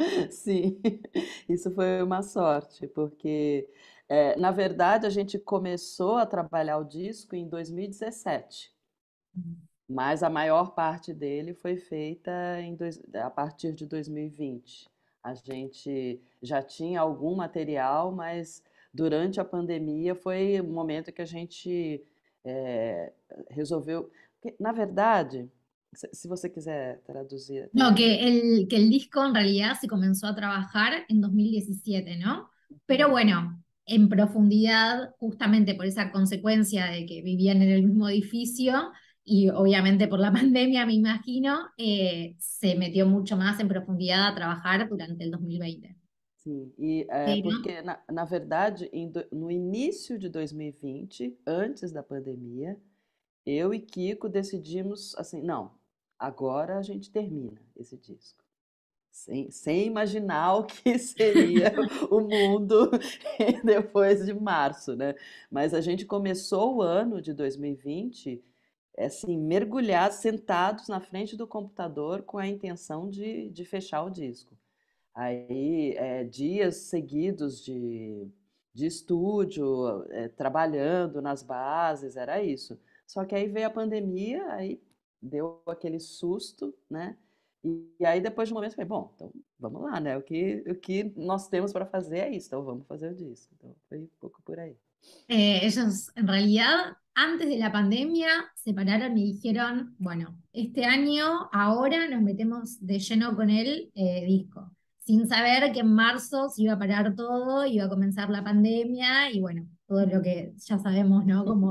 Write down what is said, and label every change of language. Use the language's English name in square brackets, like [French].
[Portuguese] Sim, isso foi uma sorte, porque, na verdade, a gente começou a trabalhar o disco em 2017, mas a maior parte dele foi feita a partir de 2020. A gente já tinha algum material, mas durante a pandemia foi o momento que a gente resolveu. Na verdade, se você quiser traduzir. [Spanish] No, que el disco en realidad se comenzó a trabajar en 2017, ¿no? Pero bueno, en profundidad, justamente por esa consecuencia de que vivían en el mismo edificio y obviamente por la pandemia, me imagino, se metió mucho más en profundidad a trabajar durante el 2020. [Portuguese] Sim, e [Spanish] Pero, [Portuguese] porque, na verdade, no início de 2020, antes da pandemia, eu e Kiko decidimos assim, não, agora a gente termina esse disco. Sem imaginar o que seria o mundo depois de março, né? Mas a gente começou o ano de 2020, assim, mergulhados, sentados na frente do computador com a intenção de fechar o disco. Aí, dias seguidos de estúdio, trabalhando nas bases, era isso. Só que aí veio a pandemia, aí deu aquele susto, né? E aí, depois de um momento, eu falei, bom, então vamos lá, né? O que nós temos para fazer é isso, então vamos fazer o disco. Então foi um pouco por aí. [Spanish] ellos en realidad antes de la pandemia se pararon y dijeron, bueno, este año ahora nos metemos de lleno con el disco, sin saber que en marzo se iba a parar todo, iba a comenzar la pandemia y bueno, todo lo que ya sabemos, ¿no?